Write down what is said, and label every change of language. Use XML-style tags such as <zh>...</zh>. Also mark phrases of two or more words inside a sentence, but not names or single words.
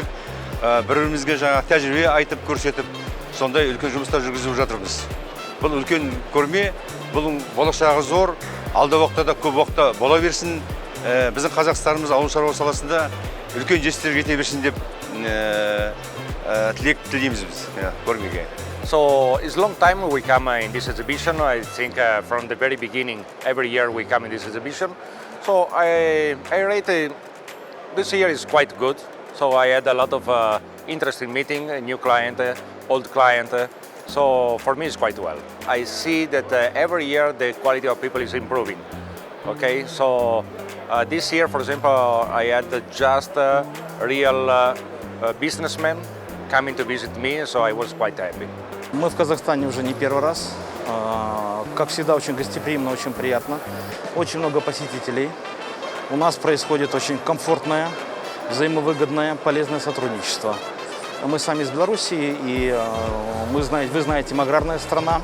<kk>Бір-бірімізге жаңа тәжірибе айтып көрсетіп, сондай үлкен жұмыстар жүргізіп жатырмыз. Бұл үлкен көрме, бұл болашағы зор, алда уақытта да көп уақытта бола берсін. Біздің Қазақстанымыз ауыл шаруашылығы саласында үлкен жетістіктерге жете берсін деп тілек тілейміз біз көрмеге.</kk> <en>So it's a long time we come in this exhibition. I think from the very beginning, every year we come in this exhibition. So I rate this year is quite good. So I had a lot of interesting meeting, a new client, old client. So for me it's quite well. I see that every year the quality of people is improving. Okay, so this year, for example, I had just real businessmen coming to visit me, so I was quite happy.</en> <ru>Мы в Казахстане уже не первый раз. Как всегда, очень гостеприимно, очень приятно. Очень много посетителей. У нас происходит очень комфортное, взаимовыгодное, полезное сотрудничество. Мы сами из Белоруссии, и вы знаете, мы аграрная страна.</ru>